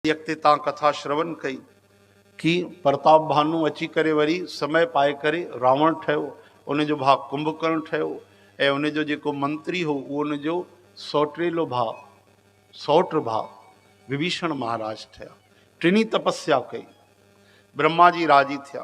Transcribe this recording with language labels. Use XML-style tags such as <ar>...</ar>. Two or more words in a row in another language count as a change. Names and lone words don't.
<sd>अॻिते तव्हां कथा श्रवण कई कि प्रताप भानु अची करे वरी समय पाए करे रावण ठहियो, उनजो भाउ कुंभकर्ण ठहियो ऐं उनजो जेको मंत्री हो उहो उनजो सौटेलो भाउ सौट भाउ विभीषण महाराज ठहिया। टिनी तपस्या कई, ब्रह्मा जी राजी थिया।</sd>